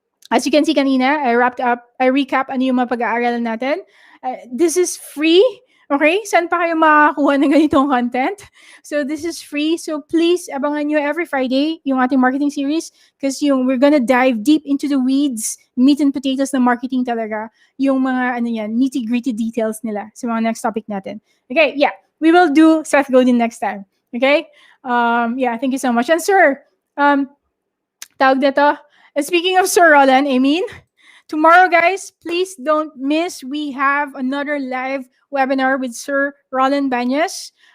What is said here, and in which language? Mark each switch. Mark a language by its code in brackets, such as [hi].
[en] As you can see kanina, I recap [tl] ano yung mga pag-aaralan natin. [en] This is free. Okay? [tl] Saan pa kayo makakakuha ng ganitong content? [en] So this is free. So please, [tl] abangan nyo [en] every Friday yung ating marketing series because we're gonna dive deep into the weeds, meat and potatoes [tl] na marketing talaga. Yung mga [en] nitty-gritty details [tl] nila sa mga next topic natin. [en] Okay? Yeah. We will do Seth Godin next time. Okay? Yeah, thank you so much. And sir, [tl] tawag dito. [en] Speaking of Sir Roland, tomorrow, guys, please don't miss. We have another live webinar with Sir Roland Banyas.